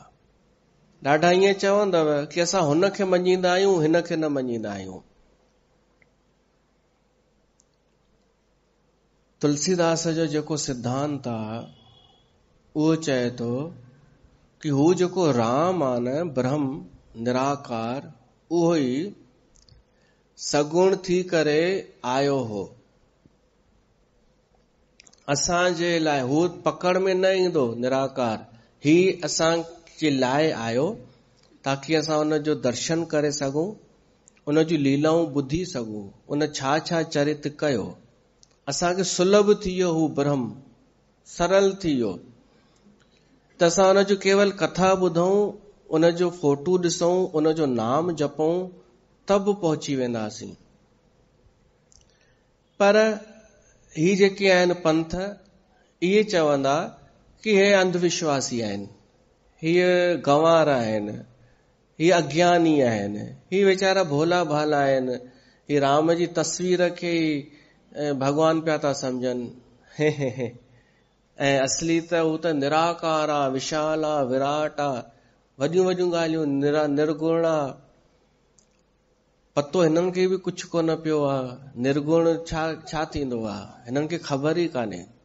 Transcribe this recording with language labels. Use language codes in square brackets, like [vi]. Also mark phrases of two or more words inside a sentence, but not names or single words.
[sd] ॾाढा ईअं चवंदव कि असां हुन खे मञींदा आहियूं, हिन खे न मञींदा आहियूं। तुलसीदास जो जेको सिद्धांत आहे उहो चए थो कि हू जेको राम आहे न, ब्रह्म निराकार, उहो ई सगुण थी करे आयो हो। असांजे लाइ हू पकड़ में न ईंदो निराकार, ही असांजे लाइ आयो ताकि असां उन जो दर्शन करे सघूं, उन जूं लीलाऊं ॿुधी सघूं, उन छा छा चरित कयो। असांखे सुलभ थी वियो हू ब्रह्म, सरल थी वियो, त असां उन जो केवल कथा ॿुधूं, उन जो फोटू ॾिसूं, उन जो नाम जपूं, तब पहुची वेंदासीं। पर ही जेके आहिनि पंथ, इहे चवंदा कि हे अंधविश्वासी आहिनि, हीअ गंवार आहिनि, ही अज्ञानी आहिनि, ही वीचारा भोला भाला आहिनि, ही राम जी तस्वीर खे भगवान पिया था सम्झनि। ऐं असली त हू त निराकार आहे, विशाल आहे, विराट आहे, वॾियूं वॾियूं ॻाल्हियूं, निर्गुण आहे। पतो हिननि खे बि कुझु कोन पियो आहे, निर्गुण छा थींदो आहे, हिननि खे ख़बर ई कान्हे।